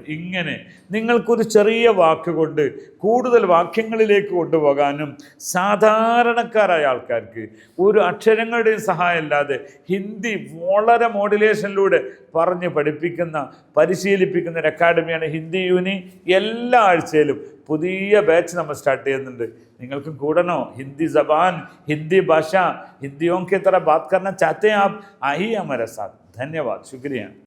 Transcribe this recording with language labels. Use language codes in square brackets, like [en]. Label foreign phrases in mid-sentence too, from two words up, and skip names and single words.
[ml] ഇങ്ങനെ നിങ്ങൾക്കൊരു ചെറിയ വാക്ക് കൊണ്ട് കൂടുതൽ വാക്യങ്ങളിലേക്ക് കൊണ്ടുപോകാനും സാധാരണക്കാരായ ആൾക്കാർക്ക് ഒരു അക്ഷരങ്ങളുടെയും സഹായം ഇല്ലാതെ ഹിന്ദി വളരെ മോഡുലേഷനിലൂടെ പറഞ്ഞ് പഠിപ്പിക്കുന്ന, പരിശീലിപ്പിക്കുന്ന ഒരു അക്കാഡമിയാണ് ഹിന്ദി യൂനി. എല്ലാ ആഴ്ചയിലും പുതിയ ബാച്ച് നമ്മൾ സ്റ്റാർട്ട് ചെയ്യുന്നുണ്ട്. നിങ്ങൾക്കും കൂടണോ? ഹിന്ദി ജബാൻ, ഹിന്ദി ഭാഷ, [hi] ഹിന്ദിയോं की तरह बात करना चाहते हैं आप, आइए हमारे साथ. धन्यवाद, शुक्रिया.